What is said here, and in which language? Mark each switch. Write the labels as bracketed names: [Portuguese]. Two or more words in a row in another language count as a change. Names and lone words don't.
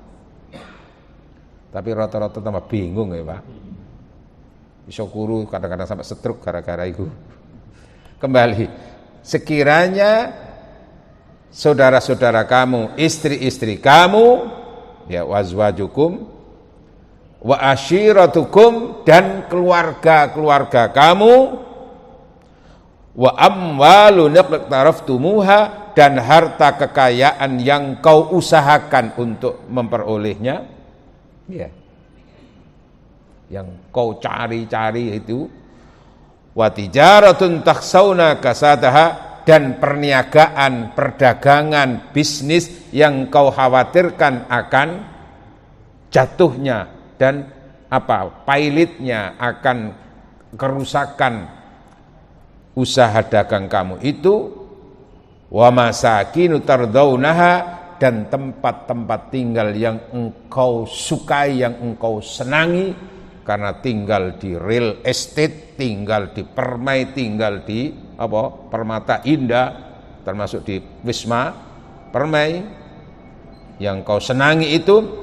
[Indonesian] Tapi rata-rata tambah bingung ya Pak. Bisa kuru kadang-kadang sampai stroke gara-gara itu. Kembali, sekiranya saudara-saudara kamu, istri-istri kamu, ya [Arabic] wazwajukum, wa ashiratukum, [Indonesian] dan keluarga-keluarga kamu, [Arabic] wa amwalun iqtaraftumuha, [Indonesian] dan harta kekayaan yang kau usahakan untuk memperolehnya, ya, yang kau cari-cari itu, [Arabic] wa tijaratun takhsawna kasadaha, [Indonesian] dan perniagaan, perdagangan, bisnis yang kau khawatirkan akan jatuhnya dan pailitnya, akan kerusakan usaha dagang kamu itu, [Arabic] wa masakinu tardaunaha, [Indonesian] dan tempat-tempat tinggal yang engkau sukai, yang engkau senangi, karena tinggal di real estate, tinggal di Permai, tinggal di Permata Indah, termasuk di Wisma Permai, yang kau senangi itu,